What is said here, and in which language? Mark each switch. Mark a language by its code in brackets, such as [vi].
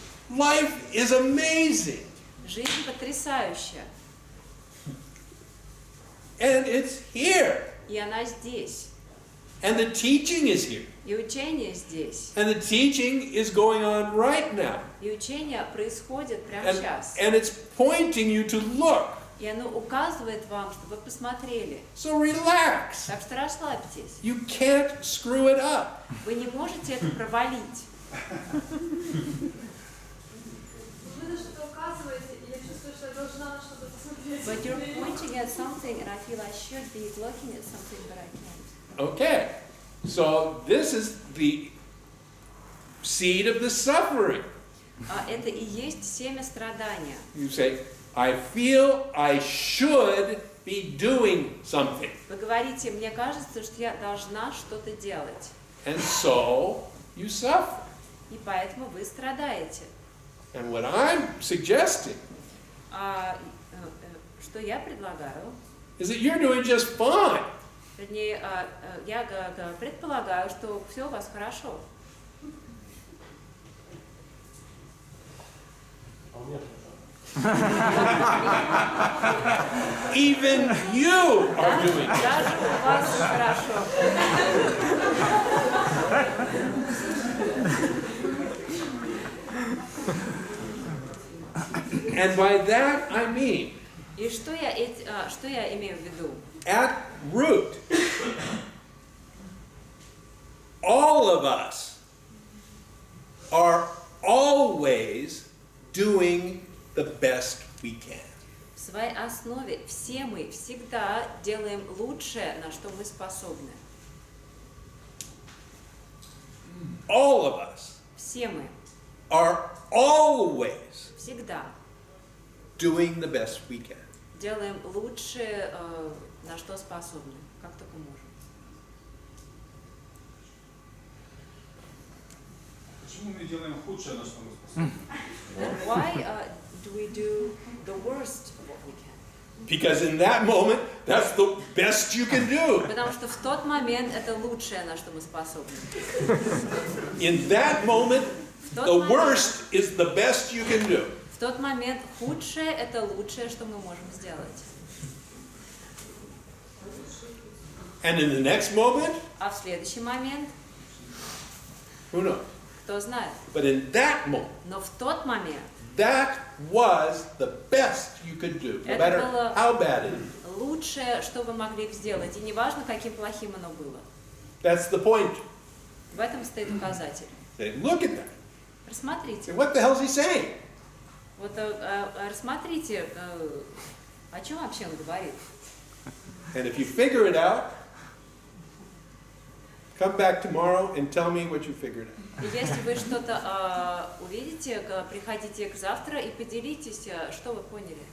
[en] Life is amazing. [ru] Жизнь потрясающая. [en] And it's here. [ru] И она здесь. [en] And the teaching is here. [ru] И учение здесь. [en] And the teaching is going on right now. [ru] И учение происходит прямо сейчас. [en] And it's pointing you to look. [ru] И оно указывает вам, чтобы вы посмотрели. [en] So relax. [ru] Так что расслабьтесь. [en] You can't screw it up. [ru] Вы не можете это провалить. Вы на что-то указываете, и я чувствую, что я должна на что-то посмотреть. [en] But you're pointing at something, and I feel I should be looking at something, but I can't. Okay. So this is the seed of the suffering. [ru] Это и есть семя страдания. [en] You say, I feel I should be doing something. [ru] Вы говорите, мне кажется, что я должна что-то делать. [en] And so you suffer. [ru] И поэтому вы страдаете. [en] And what I'm suggesting [ru] Что я предлагаю? [en] is that you're doing just fine. [ru] Вернее, я предполагаю, что все у вас хорошо. [en] Even you are doing it. [ru] Даже у вас хорошо. [en] And by that I mean, [ru] И что я имею в виду? [en] at root, all of us are always doing the best we can. [ru] В своей основе все мы всегда делаем лучшее, на что мы способны. [en] All of us [ru] Все мы [en] are always [ru] всегда [en] doing the best we can. [ru] делаем лучшее, на что способны, как только можем. Почему мы делаем худшее, на что мы способны? [en] Why do we do the worst of what we can? Because in that moment, that's the best you can do. [ru] Потому что в тот момент это лучшее, на что мы способны. [en] In that moment, the worst is the best you can do. [ru] В тот момент худшее это лучшее, что мы можем сделать. [en] And in the next moment, [ru] А в следующий момент, [en] who knows? [ru] кто знает. [en] But in that moment, [ru] Но в тот момент [en] that was the best you could do, no [ru] это [en] matter [ru] было [en] how bad it is. [ru] лучшее, что вы могли сделать, и неважно, каким плохим оно было. [en] That's the point. [ru] В этом стоит указатель. [en] Say, look at that. [ru] Рассмотрите. [en] Say, what the hell is he saying? [ru] Вот рассмотрите, о чем вообще он говорит. [en] And if you figure it out, come back tomorrow and tell me what you figured out. [ru] И если вы что-то увидите, приходите к завтра и поделитесь, что вы поняли.